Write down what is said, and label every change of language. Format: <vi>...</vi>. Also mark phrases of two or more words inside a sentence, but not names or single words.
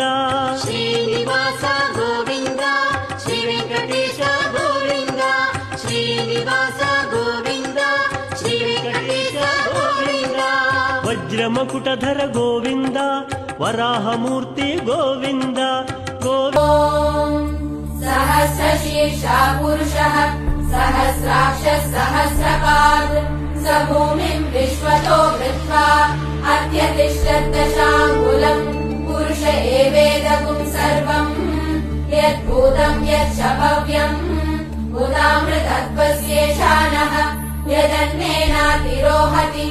<sa>శ్రీనివాస గోవింద శ్రీ వెంకటేశ గోవింద శ్రీనివాస గోవింద శ్రీ వెంకటేశ గోవింద వజ్రమకుటధర గోవింద వరాహమూర్తి గోవింద सहस्रशीर्षा पुरुषः सहस्राक्षः सहस्रपाद स भूमिम् विश्वतो कृत्वा अत्यतिष्ठद्दशाङ्गुलम् पुरुष एवेदगुम् सर्वम् यद्भूतम् यच्च भव्यम् उदामृतत्वस्येषानः यदन्नेनातिरोहति</sa>